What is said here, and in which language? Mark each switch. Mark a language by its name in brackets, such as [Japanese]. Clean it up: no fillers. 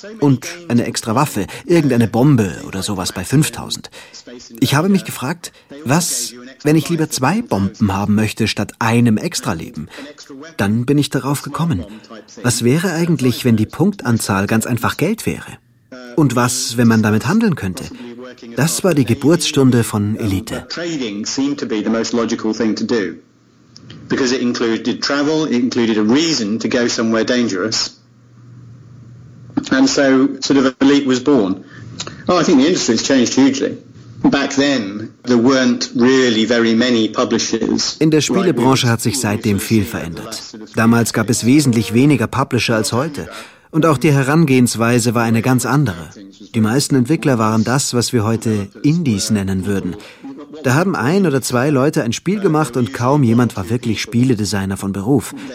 [German] Und eine Extra-Waffe, irgendeine Bombe oder sowas bei 5.000. Ich habe mich gefragt, was, wenn ich lieber 2 Bomben haben möchte statt einem Extra-Leben? Dann bin ich darauf gekommen. Was wäre eigentlich, wenn die Punktanzahl ganz einfach Geld wäre? Und was, wenn man damit handeln könnte? Das war die Geburtsstunde von Elite. [English] Trading seemed to be the most logical thing to do. because it included travel, it included a reason to go somewhere dangerous. And so sort of Elite was born. Oh, I think the industry has changed hugely. Back then, there weren't really very many publishers. [German] In der Spielebranche hat sich seitdem viel verändert. Damals gab es wesentlich weniger Publisher als heute. Und auch die Herangehensweise war eine ganz andere. Die meisten Entwickler waren das, was wir heute Indies nennen würden. Da haben ein oder zwei Leute ein Spiel gemacht und kaum jemand war wirklich Spieledesigner von Beruf.